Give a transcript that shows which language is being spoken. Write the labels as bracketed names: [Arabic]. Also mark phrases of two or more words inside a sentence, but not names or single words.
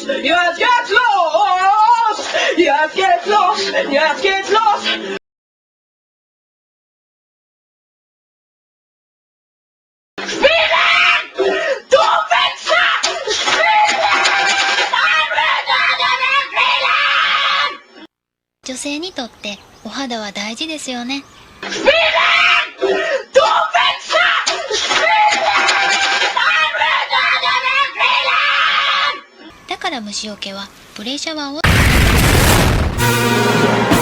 [German] Jetzt geht's los! Jetzt geht's los! Jetzt geht's los! Spielen! Du Wichser! Spielen! Spielen! [Japanese] 女性にとってお肌は大事ですよね。 [German] Spielen! Du Wichser! Spielen! [Japanese] だから虫除けはプレシャワーを